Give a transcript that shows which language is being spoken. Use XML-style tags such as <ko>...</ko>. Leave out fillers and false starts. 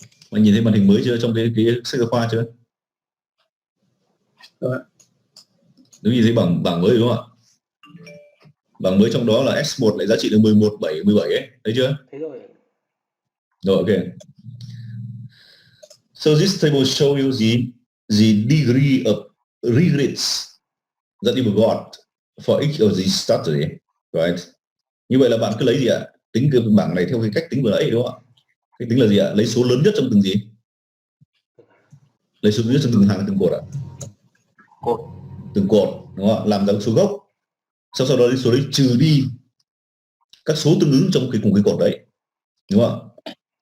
<vi>Bạn nhìn thấy màn hình mới chưa trong cái sách giáo khoa chưa? Nếu nhìn thấy bảng mới đúng không ạ? Bảng mới trong đó là S1 lại giá trị là 11, 7, 17 ấy, thấy chưa? Thấy rồi. Rồi, ok.</vi> <en>So this table show you the degree of regrets that you got for each of these strategy, right?</en> <vi>Như vậy là bạn cứ lấy gì ạ? Tính cái bảng này theo cái cách tính vừa nãy đúng không ạ? Cái tính là gì ạ? Lấy số lớn nhất trong từng gì? Lấy số lớn nhất trong từng hàng, từng cột ạ? Cột. Từng cột, đúng không ạ? Làm ra số gốc. Sau đó số đấy trừ đi các số tương ứng trong cùng cái cột đấy, đúng không ạ?</vi>